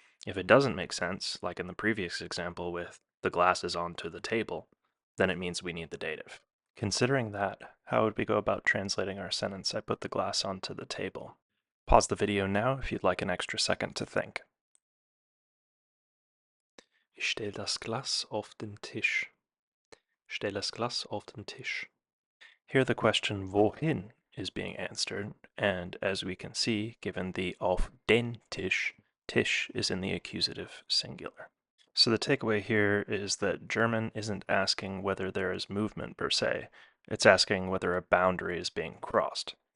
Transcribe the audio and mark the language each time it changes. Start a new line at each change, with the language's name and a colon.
English: If it doesn't make sense, like in the previous example with the glass is onto the table, then it means we need the dative. Considering that, how would we go about translating our sentence, I put the glass onto the table? Pause the video now if you'd like an extra second to think.
German: Ich stell das Glas auf den Tisch. Stell das Glas auf den Tisch.
English: Here the question wohin is being answered, and as we can see, given the
German: auf den Tisch,
English: Tisch is in the accusative singular. So the takeaway here is that German isn't asking whether there is movement per se, it's asking whether a boundary is being crossed.